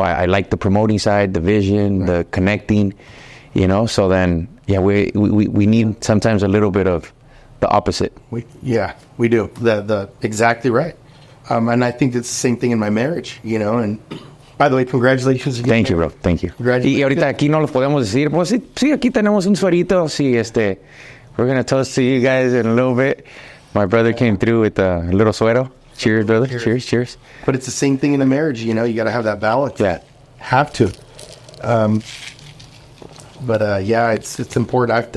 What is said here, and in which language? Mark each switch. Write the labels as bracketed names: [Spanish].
[English] I like the promoting side, the vision, the connecting, you know. So then, yeah, we need sometimes a little bit of the opposite. We do. The exactly right. And I think it's the same thing in my marriage, you know. And by the way, congratulations again. Thank you, bro. Thank you. [Spanish] Y ahorita aquí no lo podemos decir. Pues sí, aquí tenemos un suerito. [English] Sí, we're going to toast to you guys in a little bit. My brother came through with a little suero. Cheers, brother. Cheers. But it's the same thing in a marriage, you know. You got to have that balance. Yeah. Have to. Yeah, it's important.